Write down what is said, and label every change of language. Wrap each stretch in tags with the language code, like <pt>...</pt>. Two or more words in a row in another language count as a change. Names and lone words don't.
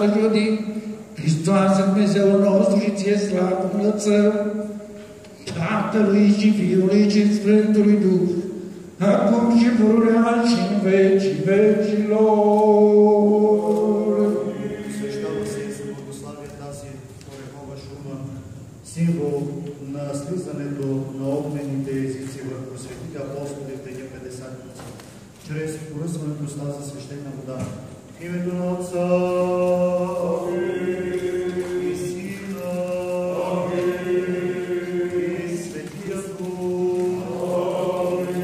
<ro>și odin, Hristoase Dumnezeu nostru și Ție slavă înălțăm, Tatălui și Fiului și Sfântului Duh, acum și pururea și în vecii vecilor.</ro> <bg>Свещава се и се благославя тази орехова шума, символ на слизането на огнените езици върху светите апостоли в деня Петдесатница, чрез поръсването с тази свещена вода. В името на Отца и Сина и Светия Дух.</bg>